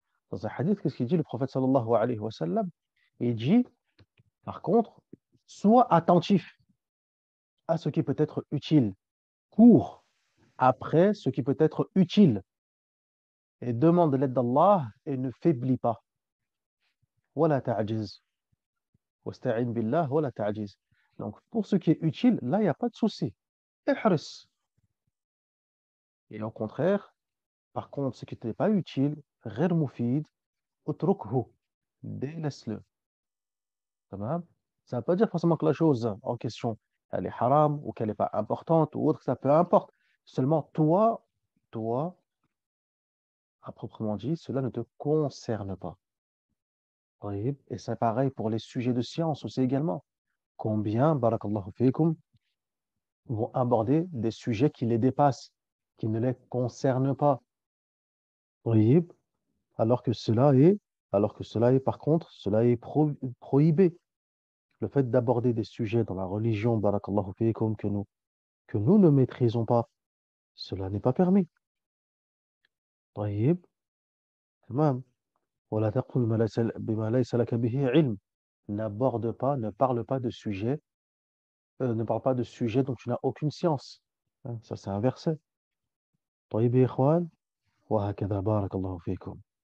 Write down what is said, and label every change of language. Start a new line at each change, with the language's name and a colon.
French: Dans un hadith, qu'est-ce qu'il dit le prophète
Arabic: sallallahu alayhi wa sallam?
French: Il dit, par contre, sois attentif à ce qui peut être utile, cours après ce qui peut être utile et demande l'aide d'Allah et ne faiblis pas.
Arabic: ولا تعجز واستعن بالله ولا تعجز.
French: Donc, pour ce qui est utile, là, il n'y a pas de souci.
Arabic: احرص.
French: Et au contraire, par contre, ce qui n'est pas utile,
Arabic: غير مفيد, اتركه.
French: Délaisse-le. Tamam. Ça ne veut pas dire forcément que la chose en question, elle est haram ou qu'elle n'est pas importante ou autre, ça peu importe. Seulement, toi, à proprement dit, cela ne te concerne pas. Oui. Et c'est pareil pour les sujets de science aussi également. Combien, barakallahu fikum, vont aborder des sujets qui les dépassent, qui ne les concernent pas. Oui. Alors que cela est, alors que cela est, par contre, cela est prohibé. Le fait d'aborder des sujets dans la religion, barakallahu fikum, que nous ne maîtrisons pas, cela n'est pas permis.
Arabic: طيب تمام ولا تقل بما ليس لك به علم.
French: N'aborde pas, ne parle pas de sujets, ne parle pas de sujets dont tu n'as aucune science. Hein, ça, c'est un verset.
Arabic: طيب يا إخوان وهكذا بارك الله فيكم.